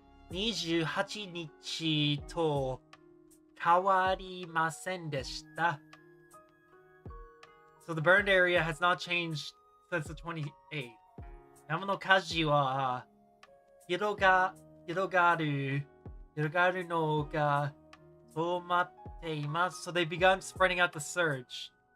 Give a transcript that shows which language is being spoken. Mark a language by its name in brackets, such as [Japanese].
[Japanese] 28日と変わりませんでした。 [English] So the burned area has not changed since the 28th. [Japanese] 山の火事は広がるのが止まっています。 [English] So they've begun spreading out the surge.